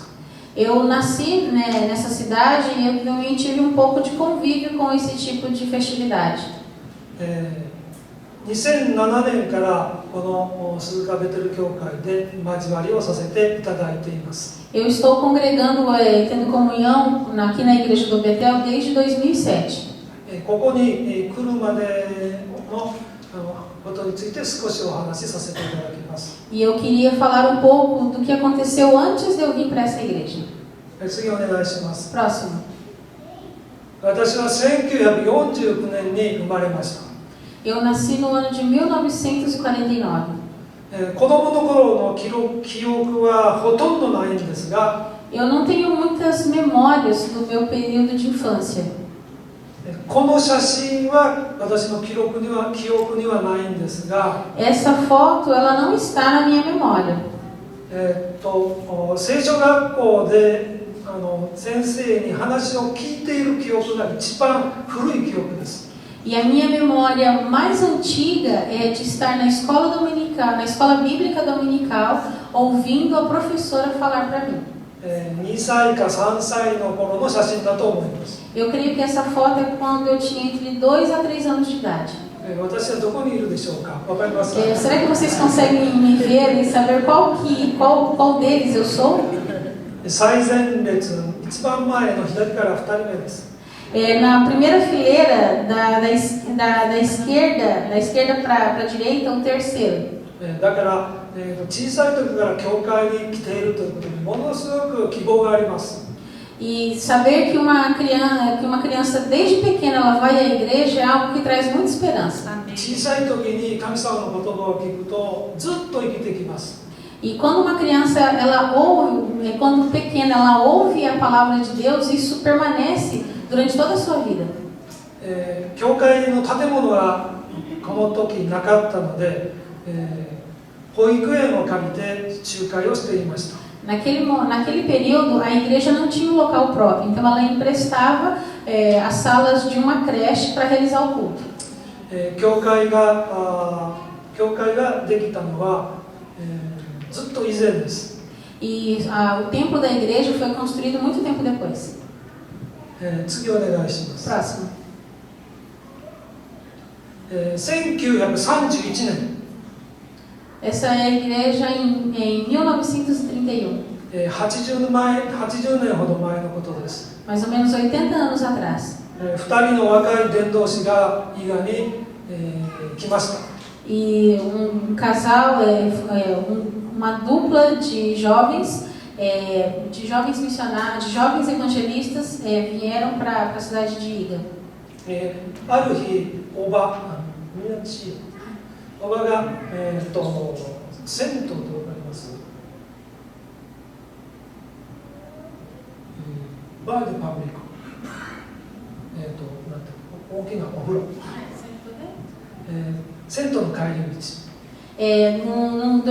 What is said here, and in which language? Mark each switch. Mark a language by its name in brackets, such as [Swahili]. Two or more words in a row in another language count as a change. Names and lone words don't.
[Portuguese] Eu nasci, né, nessa cidade e eu também tive um pouco de convívio com esse tipo de festividade. [Japanese] 2007 年からこの鈴鹿ベテル教会で交わりをさせていただいています。 [Portuguese] Eu estou congregando, tendo comunhão aqui na igreja do Betel desde 2007. [Japanese] ここに来るまでのことについて少しお話しさせていただきます。 [Portuguese] E eu queria falar um pouco do que aconteceu antes de eu vir para essa igreja. [Japanese] 次お願いします。 [Portuguese] Próximo. [Japanese] 私は1949年に生まれました。 [Portuguese] Eu nasci no ano de 1949. [Japanese] 子供の頃の記憶はほとんどないんですが、 [Portuguese] Eu não tenho muitas memórias do meu período de infância. [Japanese] この写真は私の記憶にはないんですが、 [Portuguese] Essa foto ela não está na minha memória. [Japanese] 聖書学校で先生に話を聞いている記憶が一番古い記憶です。 [Portuguese] E a minha memória mais antiga é de estar na escola dominical, na escola bíblica dominical, ouvindo a professora falar para mim. [Japanese] 2 歳か3歳の頃の写真だと思います。 [Portuguese] Eu creio que essa foto é quando eu tinha entre 2 a 3 anos de idade. [Japanese] 私はどこにいるでしょうか。わかりますか。 [Portuguese] Será que vocês conseguem me ver e saber qual deles eu sou? [Japanese] 最前列、一番前の左から2人目です。 [Portuguese] Na primeira fileira da esquerda para a direita, o terceiro. [Japanese] だから小さい時から教会に来ているということにものすごく希望があります。 [Portuguese] E saber que uma criança desde pequena ela vai à igreja é algo que traz muita esperança. [Japanese] 小さい時に神様の言葉を聞くとずっと生きてきます。 [Portuguese] E quando uma criança ela ouve, quando pequena ela ouve a palavra de Deus, isso permanece durante toda a sua vida. [Japanese] 教会の建物がこの時なかったので、保育園を借りて集会をしていました。 [Portuguese] Naquele período, a igreja não tinha um local próprio, então ela emprestava as salas de uma creche para realizar o culto. [Japanese] 教会ができたのは、ずっと以前です。 [Portuguese] E o templo da igreja foi construído muito tempo depois. [Japanese] 次お願いします。 [Portuguese] Próximo. [Japanese] 1931年。 [Portuguese] Essa é a igreja em 1931. [Japanese] 80年ほど前のことです。 [Portuguese] Mais ou menos 80 anos atrás. [Japanese] 2 人の若い伝道師が伊賀に、来ました。 [Portuguese] E casal, uma dupla de jovens missionários, de jovens evangelistas vieram para a cidade de Iga. [Japanese] ある日、おばが、銭湯で分かります？バーでパブリック。大きなお風呂。銭湯の帰り道。